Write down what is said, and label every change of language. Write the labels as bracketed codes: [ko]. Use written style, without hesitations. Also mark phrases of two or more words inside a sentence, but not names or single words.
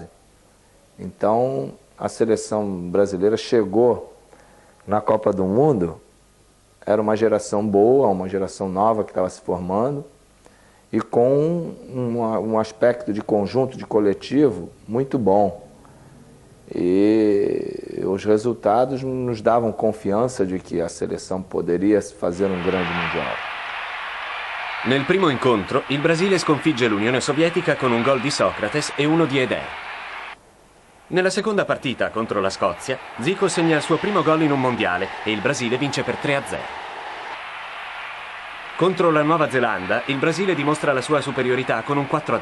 [pt] Então, a seleção brasileira chegou na Copa do Mundo, era uma geração boa, uma geração nova que estava se formando, e com um aspecto de conjunto, de coletivo, muito bom. E os resultados nos davam confiança de que a seleção poderia fazer um grande mundial. [it] Nel primo incontro, il Brasile sconfigge l'Unione Sovietica con un gol di Socrates e 1 di Eder. Nella seconda partita contro la Scozia, Zico segna il suo primo gol in un mondiale e il Brasile vince per 3-0. Contro la Nuova Zelanda, il Brasile dimostra la sua superiorità con un 4-0.